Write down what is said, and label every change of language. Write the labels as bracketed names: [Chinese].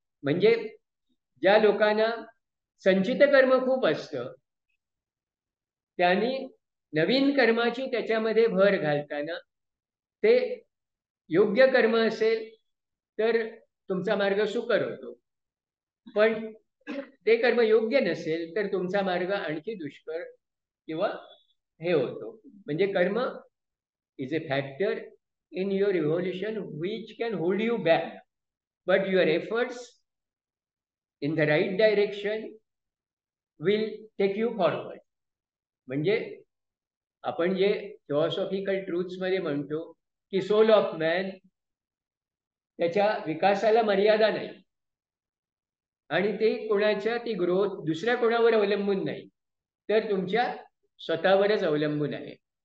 [Marathi] म्हणजे ज्या लोकांना संचित कर्म खूप असतं त्यांनी नवीन कर्माची त्याच्यामध्ये भर घालताना ते योग्य कर्म असेल तर तुमचा मार्ग सुकर होतो, पण ते कर्म योग्य नसेल तर तुमचा मार्ग आणखी दुष्कर किंवा हे होतो. [English] म्हणजे karma is a factor in your evolution which can hold you back, but your efforts in the right direction will take you forward. [Marathi] म्हणजे आपण जे फिलॉसॉफिकल ट्रूथ्स मध्ये म्हणतो की [English] soul of man, [Marathi] त्याच्या विकासाला मर्यादा नाही आणि ते कोणाच्या ती ग्रोथ दुसऱ्या कोणावर अवलंबून नाही तर तुमच्या स्वतःवरच अवलंबून आहे.